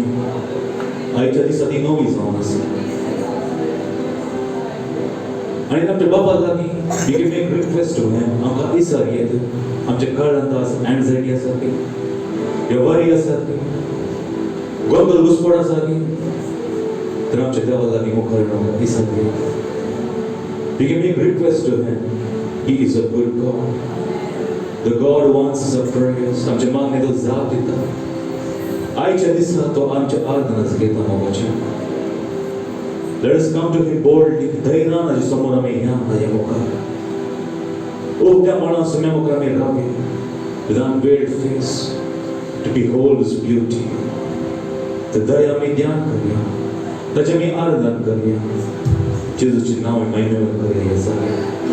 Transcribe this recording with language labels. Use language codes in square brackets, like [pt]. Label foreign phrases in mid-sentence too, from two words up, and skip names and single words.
[kok] आयच्या दिसा ती नवी जावन आसा. आनी आमच्या बाबा लागीं [en] we can make request to him. [kok] आमकां इसर येत आमच्या काळजांत आज एन्झायटी आसा की, ह्या वरी आसा की, गोंदळ घुसपड आसा की, तर आमच्या देवा लागीं मुखार येवंक इसर येत. [en] we can make request to him. He is a good God. The God who answers our prayers. [kok] आमच्या मागणेचो जाप दिता. आयच्या दिसा तो आमच्या आराधनाच घेता मोगाची. [en] Let us come to Him boldly. [kok] धैर्यान हाजे समोर आमी या हाज्या मुखार. उक्त्या मना समया मुखार आमी रावया. [en] With unveiled face to behold His beauty. [kok] तर दया आमी ध्यान करूया. ताची आमी आराधना करूया. जेजूचे नांव महिमेवर करूया ह्या जाग्यार.